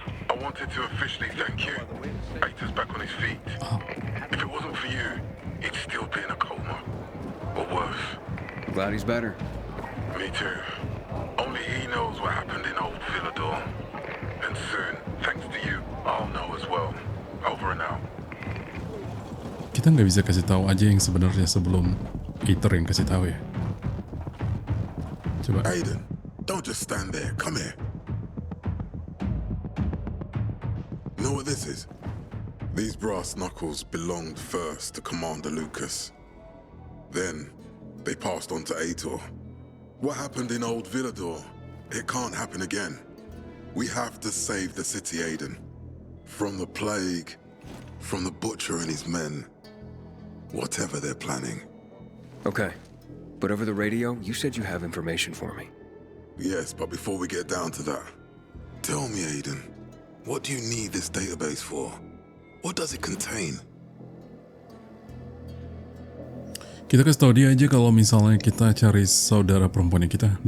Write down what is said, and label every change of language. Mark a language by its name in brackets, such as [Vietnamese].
[English] I wanted to officially thank you. Aitor's back on his feet. If it wasn't for you, he'd still be in a coma. Or worse. Glad he's better. Me too. Only he knows what happened in old Villador. And soon, thanks to you, I'll know as well. Over and out. [Indonesian] Kita nggak bisa kasih tahu aja yang sebenarnya sebelum Aitor yang kasih tahu ya. Coba. [English] Aiden, don't just stand there. Come here. Know what this is? These brass knuckles belonged first to Commander Lucas. Then, they passed on to Aitor. What happened in old Villador, it can't happen again. We have to save the city, Aiden. From the plague, from the butcher and his men. Whatever they're planning. Okay. But over the radio, you said you have information for me. Yes, but before we get down to that, tell me, Aiden, what do you need this database for? What does it contain? [Indonesian] Kita kasih tau dia aja kalau misalnya kita cari saudara perempuannya kita.